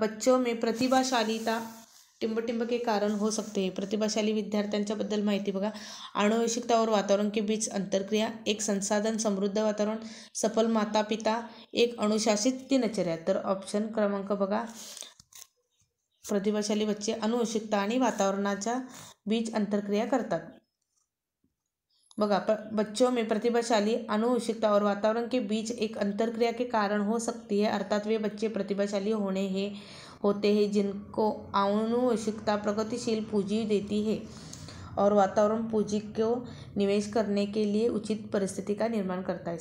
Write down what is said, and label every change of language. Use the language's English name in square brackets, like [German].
[Hindi] बच्चों में प्रतिभाशालीता टिंब के कारण हो सकते हैं. [Marathi] प्रतिभाशाली विद्यार्थ्यांच्याबद्दल माहिती बघा. [Hindi] आनुवंशिकता और वातावरण के बीच अंतरक्रिया, एक संसाधन समृद्ध वातावरण, सफल माता पिता, एक अनुशासित दिनचर्या. [Marathi] तर ऑप्शन क्रमांक बघा प्रतिभाशाली बच्चे अनुवंशिकता आणि वातावरणाच्या बीच अंतरक्रिया करतात। [Hindi] बघा, बच्चों में प्रतिभाशाली अनुवंशिकता और वातावरण के बीच एक अंतरक्रिया के कारण हो सकती है, अर्थात वे बच्चे प्रतिभाशाली होते हैं जिनको आनुवंशिकता प्रगतिशील पूंजी देती है और वातावरण पूंजी को निवेश करने के लिए उचित परिस्थिति का निर्माण करता है।